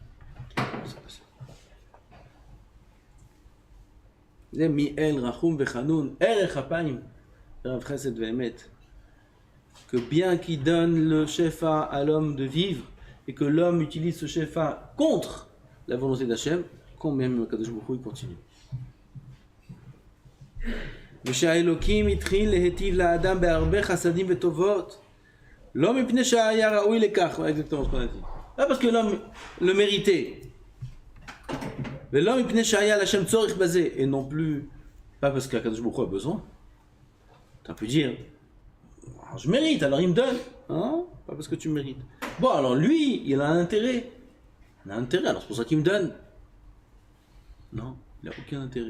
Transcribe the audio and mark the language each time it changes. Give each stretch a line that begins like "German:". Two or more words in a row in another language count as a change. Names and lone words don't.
French: Que bien qu'il donne le shefa à l'homme de vivre et que l'homme utilise ce shefa contre la volonté d'Hachem, combien même
Hebrew: קדוש ברוך הוא
French: continue.
Hebrew: ושהאלוקים התחיל להיטיב לאדם בהרבה חסדים וטובות לא מפני שהיה ראוי לכך,
French: exactement ce qu'on a dit. Pas parce que l'homme le méritait.
Hebrew: ולא מפני שהיה להשם צורך בזה,
French: et non plus pas parce qu'
Hebrew: הקדוש ברוך הוא
French: a besoin. Tu peux dire je mérite, alors il me donne. Hein? Pas parce que tu mérites. Bon, alors lui, il a un intérêt. Alors c'est pour ça qu'il me donne. Non, il n'a aucun intérêt.